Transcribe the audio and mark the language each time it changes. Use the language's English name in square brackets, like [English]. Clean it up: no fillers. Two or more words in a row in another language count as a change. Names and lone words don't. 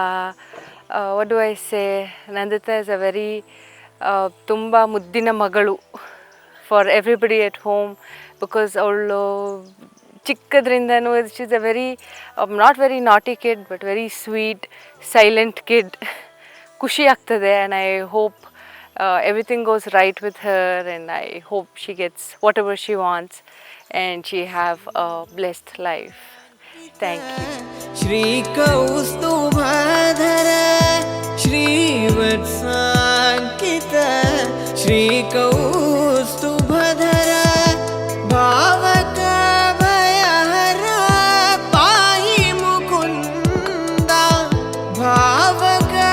[English] What do I say? Nandita is a very [Kannada] ತುಂಬಾ ಮುದ್ದಿನ ಮಗಳು [English] for everybody at home because [Kannada] ಅವಳು ಚಿಕ್ಕದ್ರಿಂದನೂ [English] she's a very not very naughty kid but very sweet, silent kid. [Kannada] ಖುಷಿ ಆಗ್ತದೆ [English] and I hope everything goes right with her and I hope she gets whatever she wants and she have a blessed life. Thank you. [Sanskrit] श्रीकौस्तुभधर श्रीवत्साङ्कित श्रीकौस्तुभधर भावक भयहर पाहि मुकुन्द भावक